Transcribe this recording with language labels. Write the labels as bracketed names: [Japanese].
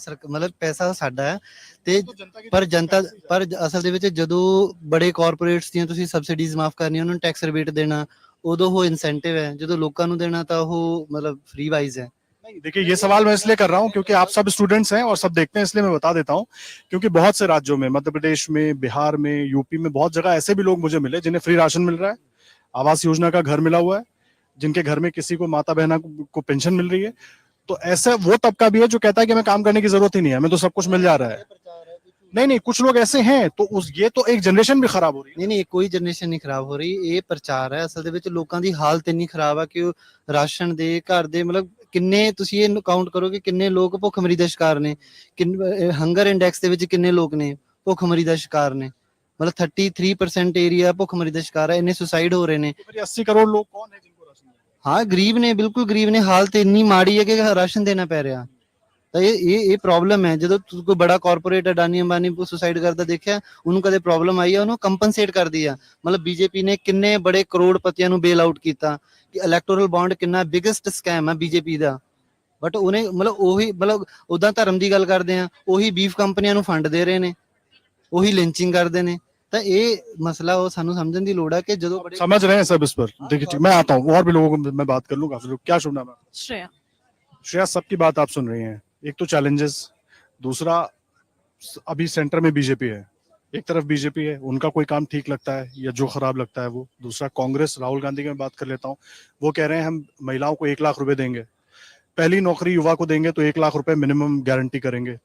[Punjabi] ਮਤਲਬ ਪੈਸਾ ਸਾਡਾ ਹੈ ਤੇ ਪਰ ਅਸਲ ਦੇ ਵਿੱਚ ਜਦੋਂ ਬੜੇ ਕਾਰਪੋਰੇਟਸ ਦੀਆਂ ਤੁਸੀਂ ਸਬਸਿਡੀਜ਼ ਮਾਫ ਕਰਨੀਆਂ, ਉਹਨਾਂ ਨੂੰ ਟੈਕਸ ਰਿਬੇਟ ਦੇਣਾ, ਉਦੋਂ ਉਹ ਇਨਸੈਂਟਿਵ ਹੈ। ਜਦੋਂ ਲੋਕਾਂ ਨੂੰ ਦੇਣਾ ਤਾਂ ਉਹ ਮਤਲਬ फ्री वाइज है। [Hindi] नहीं, देखिए ये सवाल मैं इसलिए कर रहा हूँ क्योंकि आप सब स्टूडेंट्स हैं और सब देखते हैं, इसलिए मैं बता देता हूँ। क्योंकि बहुत से राज्यों में, मध्य प्रदेश में, बिहार में, यूपी में, बहुत जगह ऐसे भी लोग मुझे मिले जिन्हें फ्री राशन मिल रहा है, आवास योजना का घर मिला हुआ है, जिनके घर में किसी को माता बहना को पेंशन मिल रही है। तो ऐसे वो तबका भी है जो कहता है कि हमें काम करने की जरूरत ही नहीं है, हमें तो सब कुछ मिल जा रहा है। नहीं, कुछ लोग ऐसे हैं, तो ये तो एक जनरेशन भी खराब हो रही है। नहीं, कोई जनरेशन नहीं खराब हो रही, [Punjabi] ਇਹ ਪ੍ਰਚਾਰ ਹੈ। ਅਸਲ ਦੇ ਵਿੱਚ ਲੋਕਾਂ ਦੀ ਹਾਲਤ ਇੰਨੀ ਖਰਾਬ ਆ ਕਿ ਉਹ ਰਾਸ਼ਨ ਦੇ ਘਰ ਦੇ ਮਤਲਬ ਕਿੰਨੇ, ਤੁਸੀਂ ਇਹ ਕਾਊਂਟ ਕਰੋ ਕਿ ਕਿੰਨੇ ਲੋਕ ਭੁੱਖਮਰੀ ਦਾ ਸ਼ਿਕਾਰ ਨੇ, ਹੰਗਰ ਇੰਡੈਕਸ ਦੇ ਵਿੱਚ ਕਿੰਨੇ ਲੋਕ ਨੇ ਭੁੱਖਮਰੀ ਦਾ ਸ਼ਿਕਾਰ ਨੇ। ਮਤਲਬ 33% ਏਰੀਆ ਭੁੱਖਮਰੀ ਦਾ ਸ਼ਿਕਾਰ ਹੈ, ਇੰਨੇ ਸੁਸਾਈਡ ਹੋ ਰਹੇ ਨੇ। [Hindi] 80 करोड़ लोग कौन है जिनको राशन मिल रहा है? [Punjabi] ਹਾਂ ਗਰੀਬ ਨੇ, ਬਿਲਕੁਲ ਗਰੀਬ ਨੇ, ਹਾਲਤ ਇੰਨੀ ਮਾੜੀ ਹੈ ਕਿ ਰਾਸ਼ਨ ਦੇਣਾ ਪੈ ਰਿਹਾ। ਤਾਂ ਇਹ ਪ੍ਰੋਬਲਮ ਹੈ। ਜਦੋਂ ਕੋਈ ਬੜਾ ਕਾਰਪੋਰੇਟ ਅਡਾਨੀ ਅੰਬਾਨੀ ਸੁਸਾਈਡ ਕਰਦਾ ਦੇਖਿਆ, ਉਹਨੂੰ ਕਦੇ ਪ੍ਰੋਬਲਮ ਆਈ ਆ, ਉਹਨੂੰ ਕੰਪਨਸੇਟ ਕਰਦੀ ਆ। ਮਤਲਬ ਬੀਜੇਪੀ ਨੇ ਕਿੰਨੇ ਬੜੇ ਕਰੋੜਪਤੀਆਂ ਨੂੰ ਬੇਲ ਆਊਟ ਕੀਤਾ, ਕਿ ਇਲੈਕਟੋਰਲ ਬੌਂਡ ਕਿੰਨਾ ਬਿਗੇਸਟ ਸਕੈਮ ਹੈ ਬੀਜੇਪੀ ਦਾ। ਬਟ ਉਹਨੇ ਮਤਲਬ ਉਹੀ, ਮਤਲਬ ਉਦਾਂ ਧਰਮ ਦੀ ਗੱਲ ਕਰਦੇ ਆ, ਉਹੀ ਬੀਫ ਕੰਪਨੀਆਂ ਨੂੰ ਫੰਡ ਦੇ ਰਹੇ ਨੇ, ਉਹੀ ਲਿੰਚਿੰਗ ਕਰਦੇ ਨੇ। ਤਾਂ ਇਹ ਮਸਲਾ ਉਹ ਸਾਨੂੰ ਸਮਝਣ ਦੀ ਲੋੜ ਹੈ ਕਿ ਜਦੋਂ [Hindi] समझ रहे हैं सब इस पर। देखिए मैं आता हूँ, और भी लोगों को मैं बात कर लूँ, काफी लोग। क्या शुभ नाम है? श्रेया। श्रेया, सबकी बात आप सुन रही हैं। एक तो चैलेंजेस, दूसरा अभी सेंटर में बीजेपी है, एक तरफ बीजेपी है, उनका कोई काम ठीक लगता है या जो खराब लगता है वो। दूसरा कांग्रेस, राहुल गांधी की मैं बात कर लेता हूँ, वो कह रहे हैं हम महिलाओं को 1 लाख रुपए देंगे, पहली नौकरी युवा को देंगे तो 1 लाख रुपए मिनिमम गारंटी करेंगे।